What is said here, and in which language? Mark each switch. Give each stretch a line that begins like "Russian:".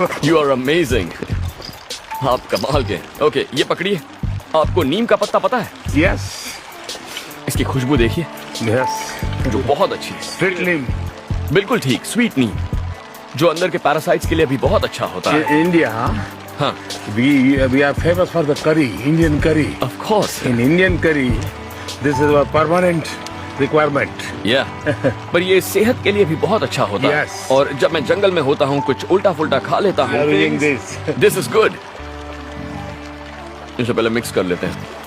English: You are amazing.
Hindi: आप कमाल के। ओके, ये पकड़िए। आपको नीम का पत्ता पता है?
English: Yes.
Hindi: इसकी खुशबू देखिए।
English: Yes.
Hindi: जो बहुत अच्छी है।
English: Sweet neem.
Hindi: बिल्कुल ठीक, स्वीट नीम, जो अंदर के पैरासाइट्स के लिए भी बहुत अच्छा होता है। इंडिया, हाँ,
English: we are famous for the curry, Indian curry. Of course. In Indian curry, this is a permanent requirement.
Hindi: या पर ये सेहत के लिए भी बहुत अच्छा होता है।
English: Yes.
Hindi: और जब मैं जंगल में होता हूँ, कुछ उल्टा फुल्टा खा लेता हूँ।
English: Having this. This is good.
Hindi: इसे पहले मिक्स कर लेते हैं।